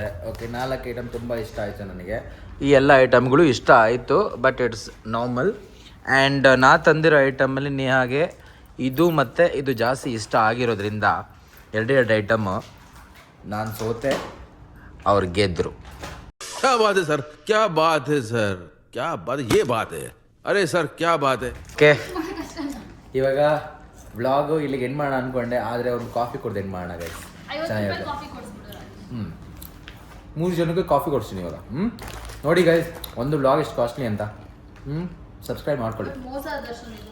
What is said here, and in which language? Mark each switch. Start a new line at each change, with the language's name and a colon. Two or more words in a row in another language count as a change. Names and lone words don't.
Kannada: ಓಕೆ, 4 ಐಟಮ್ ತುಂಬ ಇಷ್ಟ ಆಯಿತು ನನಗೆ. ಈ ಎಲ್ಲ ಐಟಮ್ಗಳು ಇಷ್ಟ ಆಯಿತು,
English: but it's normal.
Kannada: ಆ್ಯಂಡ್ ನಾ ತಂದಿರೋ ಐಟಮಲ್ಲಿ ನೇಹಾಗೆ ಇದು ಮತ್ತು ಇದು ಜಾಸ್ತಿ ಇಷ್ಟ ಆಗಿರೋದ್ರಿಂದ 2 ಐಟಮ್ ನಾನು ಸೋತೆ, ಅವ್ರು ಗೆದ್ದರು.
Hindi: क्या बात है सर, क्या बात है सर, क्या बात है, ये बात है, अरे सर क्या बात है.
Kannada: ಓಕೆ, ಇವಾಗ ವ್ಲಾಗು ಇಲ್ಲಿಗೆ ಎಂಡ್ ಮಾಡೋಣ ಅಂದ್ಕೊಂಡೆ, ಆದರೆ ಒಂದು ಕಾಫಿ ಕೊಡ್ದು ಎಂಡ್ ಮಾಡೋಣ ಗೈಸ್. 50 ಚೆನ್ನಾಗಿರುತ್ತೆ. ರೂಪಾಯಿ ಕಾಫಿ ಕೊಡಿಸ್ಬಿಡೋಣ. 3 ಜನಕ್ಕೆ ಕಾಫಿ ಕೊಡ್ತೀನಿ ಇವಾಗ. ನೋಡಿ ಗೈಸ್, ಒಂದು ವ್ಲಾಗ್ ಎಷ್ಟು ಕಾಸ್ಟ್ಲಿ ಅಂತ. ಸಬ್ಸ್ಕ್ರೈಬ್ ಮಾಡ್ಕೊಳ್ಳಿ, ಮೋಸ ದರ್ಶನ್ ಇದು.